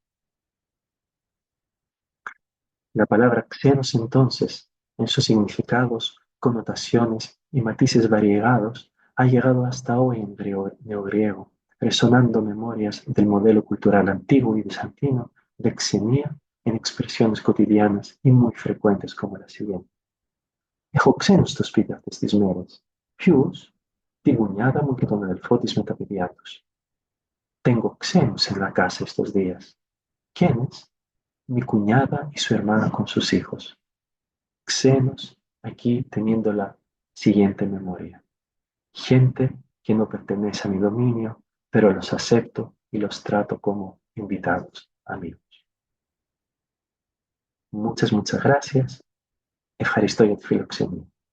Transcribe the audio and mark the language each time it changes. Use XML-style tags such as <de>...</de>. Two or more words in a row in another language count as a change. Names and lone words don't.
<es>La palabra xenos entonces, en sus significados, connotaciones y matices variegados, ha llegado hasta hoy en neogriego, resonando memorias del modelo cultural antiguo y bizantino de xenía en expresiones cotidianas y muy frecuentes como la siguiente.</es> <el>Έχω ξένους στο σπίτι αυτές τις μέρες. Ποιους? Τη γουνιάδα μου και τον αδελφό της με τα παιδιά τους.</el> <es>Tengo ξένους en la casa estos días. ¿Quiénes? Mi cuñada y su hermana con sus hijos. Xenos, aquí teniendo la siguiente memoria. Gente que no pertenece a mi dominio, pero los acepto y los trato como invitados, amigos. Muchas gracias.</es> <el>Ευχαριστώ για τη φιλοξενία.</el>